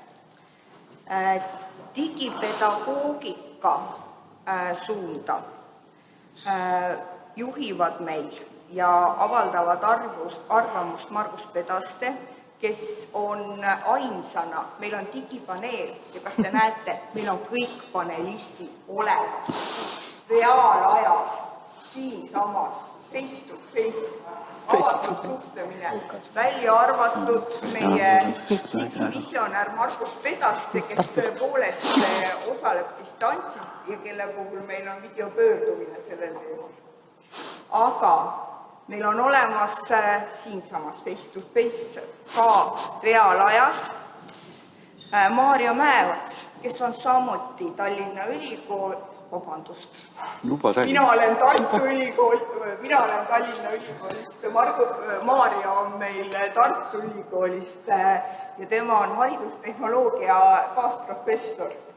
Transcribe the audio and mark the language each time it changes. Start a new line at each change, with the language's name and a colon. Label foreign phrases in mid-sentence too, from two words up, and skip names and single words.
Estonian: Digipedagoogika suunda juhivad meil ja avaldavad arvamust Margus Pedaste, kes on ainsana, meil on digipaneel ja kas te näete, meil on kõik panelistid olemas, reaalajas, siinsamas,
English: face to face,
Estonian: avatud suhtlemine, välja arvatud meie digivisionär Margus Pedaste, kes tõepoolest osaleb distantsil ja kelle puhul meil on videopöördumine sellel teemal. Aga meil on olemas siinsamas
English: face to face
Estonian: ka reaalajas Maarja Mäeots, kes on samuti Tallinna Ülikool, mina olen Tallinna Ülikoolist, Maarja on meil Tartu Ülikoolist ja tema on haridustehnoloogia kaasprofessor.